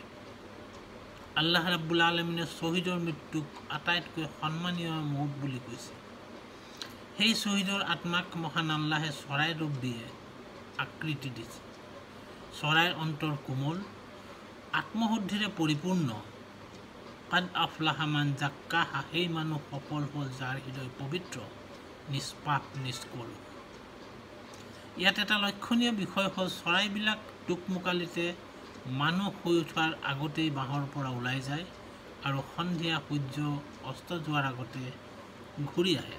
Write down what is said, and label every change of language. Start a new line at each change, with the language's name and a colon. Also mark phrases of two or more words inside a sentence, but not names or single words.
Assamese: আল্লাহ ৰাব্বুল আলামিনে শ্বহীদৰ মৃত্যুক আটাইতকৈ সন্মানীয় মৌত বুলি কৈছে। সেই শ্বহীদৰ আত্মাক মহান আল্লাহে চৰাই ৰূপ দিয়ে আকৃতি দিছে। চৰাইৰ অন্তৰ কোমল, আত্মশুদ্ধিৰে পৰিপূৰ্ণ।
Arabic: قد أفلح من زكاها,
Assamese: সেই মানুহ সফল হ'ল যাৰ হৃদয় পবিত্ৰ, নিষ্পাপ, নিষ্কল। ইয়াত এটা লক্ষণীয় বিষয় হ'ল চৰাইবিলাক দুকমুকালিতে মানুহ শুই উঠাৰ আগতেই বাঁহৰ পৰা ওলাই যায় আৰু সন্ধিয়া সূৰ্য অস্ত যোৱাৰ আগতে ঘূৰি আহে।